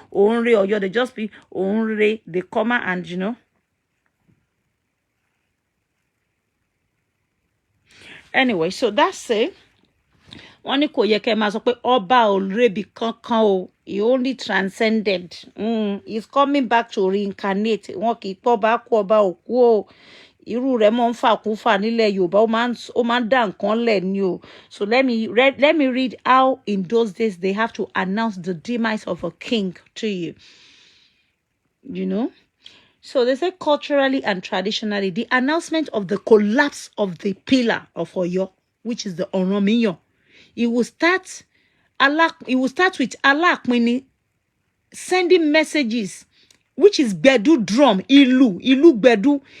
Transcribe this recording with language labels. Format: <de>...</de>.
<en>Onre or they just be onre, the comma and Anyway, so that's it.</en> <yo>Wọ́n ní kò yẹ kẹ́ máa sọ pé ọba ò rebi kankan o.</yo> <en>He only transcended. He's coming back to reincarnate.</en> <yo>Wọ́n kì í pọ́ bá kú ọba òkú o. Irú rẹ̀ mọ́ ń fà kú fà nílẹ̀ Yorùbá. Ó máa ń dá nǹkan lẹ̀ ni o.</yo> <en>So let me read how in those days they have to announce the demise of a king to you. So they say culturally and traditionally, the announcement of the collapse of the pillar of Oyo, which is the Oromiyan, it will start with Aláàpínní sending messages, which is Gbedu drum, Ilu Gbedu.</en>